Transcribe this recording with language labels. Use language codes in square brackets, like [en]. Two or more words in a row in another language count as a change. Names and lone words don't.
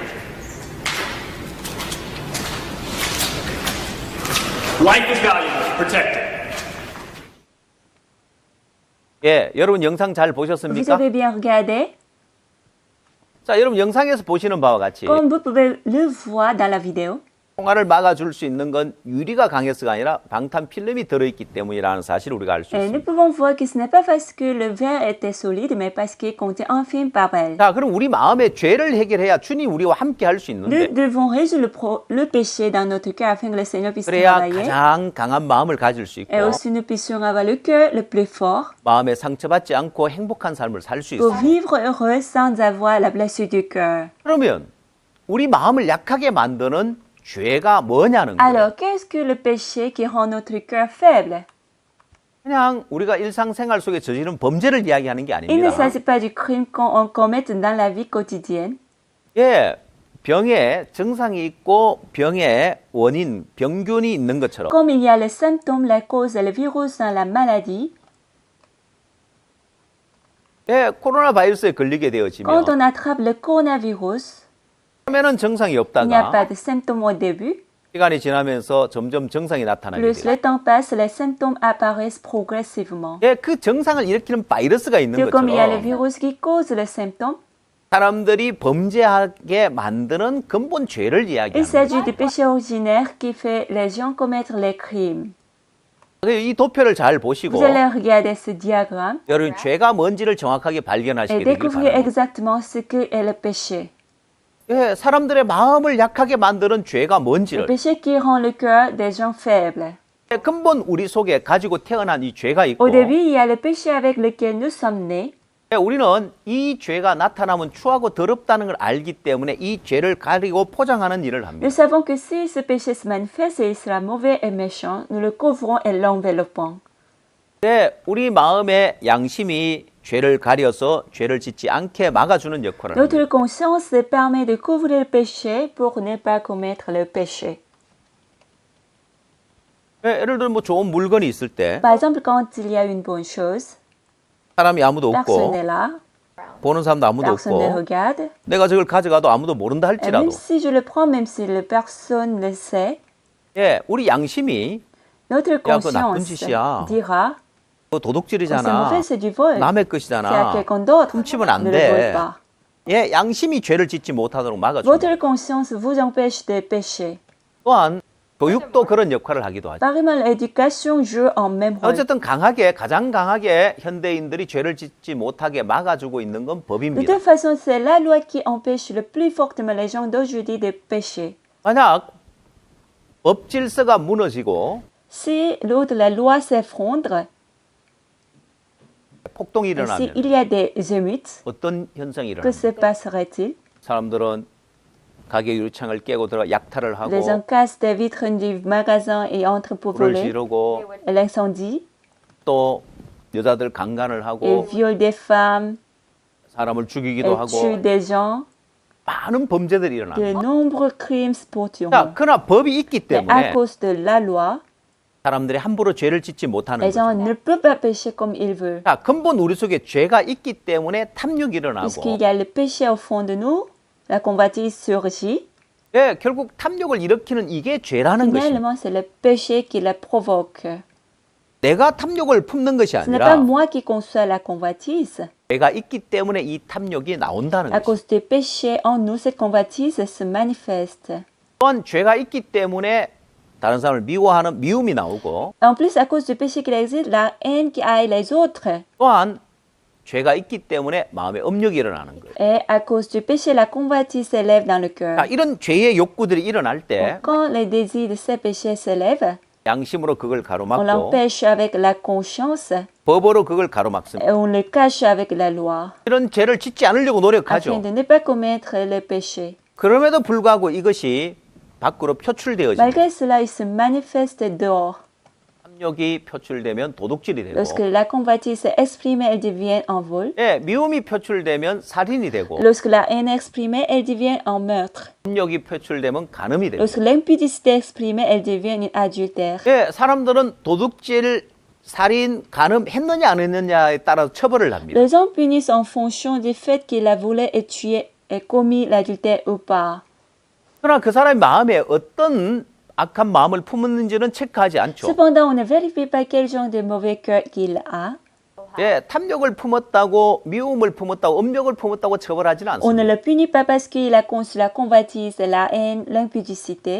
[en] Life is valuable. Protect it. [ko] 예, 여러분 영상 잘 [fr] Vous [ko] 보셨습니까? [fr] avez bien regardé? [ko] 자, 여러분 영상에서 보시는 바와 같이 [fr] Comme vous pouvez le voir dans la vidéo, [ko] 총알을 막아줄 수 있는 건 유리가 강해서가 아니라 방탄 필름이 들어있기 때문이라는 사실을 우리가 알 수 [fr] nous [ko] 있습니다. [fr] pouvons voir que ce n'est pas parce que le verre était solide, mais parce qu'il contient un film par balle. [ko] 자, 그럼 우리 마음의 죄를 해결해야 주님 우리와 함께 할 수 [fr] Nous [ko] 있는데 [fr] devons résoudre le péché dans notre cœur afin que le Seigneur puisse [ko] 그래야 [fr] travailler. [ko] 가장 강한 마음을 가질 수 있고 [fr] Et aussi nous puissions avoir le cœur le plus fort [ko] 마음에 상처받지 않고 행복한 삶을 살 수 [fr] pour [ko] 있어요. [fr] vivre heureux sans avoir la blessure du cœur. [ko] 그러면 우리 마음을 약하게 만드는 죄가 뭐냐는 거예요. [fr] Alors, qu'est-ce que le péché qui rend notre cœur faible? [ko] 그냥 우리가 일상생활 속에 저지른 범죄를 이야기하는 게 [fr] Il ne [ko] 아닙니다. [fr] s'agit pas du crime qu'on commet dans la vie quotidienne. [ko] 예, 병에 증상이 있고 병의 원인, 병균이 있는 것처럼 [fr] Comme il y a les symptômes, la cause et le virus dans la maladie, [ko] 예, 코로나 바이러스에 걸리게 [fr] quand [ko] 되어지면 [fr] on attrape le coronavirus, [ko] 처음에는 증상이 [fr] il n'y a pas [ko] 없다가 [fr] de symptômes au début. [ko] 시간이 지나면서 점점 증상이 나타나게 [fr] Plus [ko] 돼요. [fr] le temps passe, les symptômes apparaissent progressivement. [ko] 예, 그 증상을 일으키는 바이러스가 있는 [fr] Tout comme il y a le [ko] 것처럼 [fr] virus qui cause le symptôme, [ko] 사람들이 범죄하게 만드는 근본 죄를 [fr] il [ko] 이야기하는 거예요. [fr] s'agit du péché originaire qui fait les gens commettre les crimes. [ko] 이 도표를 잘 보시고 [fr] Vous allez regarder ce diagramme [ko] 여러분 죄가 뭔지를 정확하게 발견하시게 [fr] et [ko] 되길 [fr] découvrir [ko] 바랍니다. [fr] exactement ce qu'est le péché. [ko] 예, 사람들의 마음을 약하게 만드는 죄가 [fr] Le [ko] 뭔지를 [fr] péché qui rend le cœur des gens faibles. [ko] 예, 근본 우리 속에 가지고 태어난 이 죄가 있고 [fr] Au début, il y a le péché avec lequel nous sommes nés. [ko] 예, 우리는 이 죄가 나타나면 추하고 더럽다는 걸 알기 때문에 이 죄를 가리고 포장하는 일을 합니다. [fr] Nous savons que si ce péché se manifeste et il sera mauvais et méchant, nous le couvrons et l'enveloppons. [ko] 예, 우리 마음의 양심이 죄를 가려서 죄를 짓지 않게 막아주는 역할을 합니다. [fr] Notre conscience permet de couvrir le péché pour ne pas commettre le péché. [ko] 예, 예를 들어 뭐 좋은 물건이 있을 때 [fr] Par exemple, quand il y a une bonne chose, [ko] 사람이 아무도 [fr] personne [ko] 없고 [fr] n'est là, [ko] 보는 사람도 아무도 [fr] personne ne [ko] 없고 [fr] regarde. [ko] 내가 저걸 가져가도 아무도 모른다 [fr] Et [ko] 할지라도 [fr] même si je le prends, même si personne ne le sait, [ko] 예, 우리 양심이 [fr] notre [ko] 그거 나쁜 [fr] conscience [ko] 짓이야. [fr] dira [ko] 그거 [fr] que c'est [ko] 도둑질이잖아. [fr] mauvais, c'est du vol. [ko] 남의 [fr] C'est à [ko] 것이잖아. [fr] quelqu'un d'autre. [ko] 훔치면 안 [fr] Ne le vole [ko] 돼. [fr] pas. [ko] 예, 양심이 죄를 짓지 못하도록 막아줍니다. [fr] Votre conscience vous empêche de pécher. [ko] 또한 교육도 그런 역할을 하기도 하죠. [fr] Pareillement, l'éducation joue un même rôle. [ko] 어쨌든 가장 강하게 현대인들이 죄를 짓지 못하게 막아주고 있는 건 [fr] De [ko] 법입니다. [fr] toute façon, c'est la loi qui empêche le plus fortement les gens d'aujourd'hui de pécher. [ko] 만약 법 질서가 무너지고 [fr] Si l'autre, la loi s'effondre, [ko] 폭동이 [fr] et s'il [ko] 일어나면 [fr] y a des émeutes, [ko] 어떤 현상이 [fr] que se [ko] 일어납니까? [fr] passerait-il? [ko] 사람들은 가게 유리창을 깨고 들어 약탈을 하고 [fr] Les gens cassent des vitres du magasin et entrent pour [ko] 불을 [fr] voler. [ko] 지르고 [fr] Et l'incendie, [ko] 또 여자들 강간을 [fr] ils [ko] 하고 [fr] violent des femmes, [ko] 사람을 죽이기도 [fr] et [ko] 하고 [fr] tuent des gens. [ko] 많은 범죄들이 일어납니다. [fr] De nombreux crimes se [ko] 자, [fr] produiront. [ko] 그러나 법이 있기 [fr] Mais à [ko] 때문에 [fr] cause de la loi, [ko] 사람들이 함부로 죄를 짓지 못하는 [fr] les [ko] 거죠. [fr] gens ne peuvent pas pécher comme ils veulent. [ko] 자, 근본 우리 속에 죄가 있기 때문에 탐욕이 일어나고 [fr] Puisqu'il y a le péché au fond de nous, la convoitise surgit. [ko] 예, 결국 탐욕을 일으키는 이게 죄라는 것입니다. [fr] Finalement, c'est le péché qui la provoque. [ko] 내가 탐욕을 품는 것이 [fr] Ce n'est pas [ko] 아니라 [fr] moi qui conçois la convoitise. [ko] 죄가 있기 때문에 이 탐욕이 나온다는 [fr] À [ko] 것입니다. [fr] cause du péché en nous, cette convoitise se manifeste. [ko] 또한 죄가 있기 때문에 다른 사람을 미워하는 미움이 나오고 [fr] En plus, à cause du péché qu'il existe, la haine qui haït les autres. [ko] 또한 죄가 있기 때문에 마음에 음욕이 일어나는 거예요. [fr] Et à cause du péché, la convoitise s'élève dans le cœur. [ko] 자, 이런 죄의 욕구들이 일어날 때 [fr] Quand les désirs de ces péchés s'élèvent, [ko] 양심으로 그걸 [fr] on [ko] 가로막고 [fr] l'empêche avec la conscience [ko] 법으로 그걸 가로막습니다. [fr] et on le cache avec la loi, [ko] 이런 죄를 짓지 않으려고 [fr] afin [ko] 노력하죠. [fr] de ne pas commettre le péché. [ko] 그럼에도 불구하고 이것이 밖으로 표출되어집니다. [fr] Malgré cela, il se manifeste dehors. [ko] 탐욕이 표출되면 도둑질이 되고 [fr] Lorsque la convoitise est exprimée, elle devient un vol. [ko] 예, 미움이 표출되면 살인이 되고 [fr] Lorsque la haine est exprimée, elle devient un meurtre. [ko] 탐욕이 표출되면 간음이 되고 [fr] Lorsque l'impudicité est exprimée, elle devient un adultère. [ko] 예, 사람들은 도둑질, 살인, 간음 했느냐 안 했느냐에 따라 처벌을 합니다. [fr] Les hommes punissent en fonction du fait qu'il a volé et tué et commis l'adultère ou pas. [ko] 그러나 그 사람의 마음에 어떤 악한 마음을 품었는지는 체크하지 않죠. [fr] Cependant, on ne vérifie pas quel genre de mauvais cœur qu'il a. [ko] 예, 탐욕을 품었다고 미움을 품었다고 음욕을 품었다고 처벌하지는 [fr] On ne [ko] 않습니다. [fr] le punit pas parce qu'il a conçu la convoitise, la haine, l'impudicité.